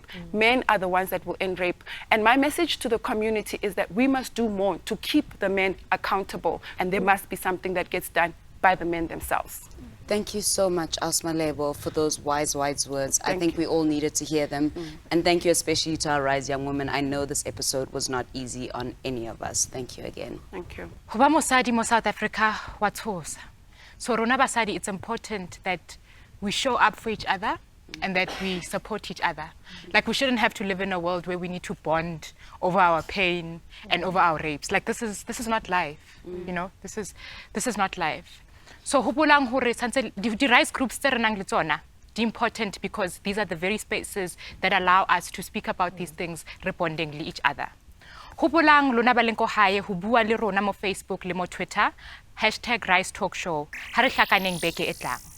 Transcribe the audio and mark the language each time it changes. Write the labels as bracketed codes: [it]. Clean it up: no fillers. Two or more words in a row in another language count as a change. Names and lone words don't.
[en] Men are the ones that will end rape. And my message to the community is that we must do more to keep the men accountable, and there must be something that gets done by the men themselves. Thank you so much, Asma Lebo, for those wise words. I think we all needed to hear them. And thank you especially to our Rise Young Women. I know this episode was not easy on any of us. Thank you again. Thank you. [st] Hoba mosadi mo South Africa wa tshosa. So rona basadi, [en] it's important that we show up for each other and that we support each other. Like, we shouldn't have to live in a world where we need to bond over our pain and over our rapes. Like, this is not life. You know, this is not life. So [st] hopolang hore santse di [en] rise groups [st] tse re nang le tsona di [en] important because these are the very spaces that allow us to speak about these things respondingly each other. [st] Hopolang lona ba leng ko hae ho bua le rona mo Facebook le mo Twitter #RiseTalkShow. Ha re hlakaneng beke e tlang.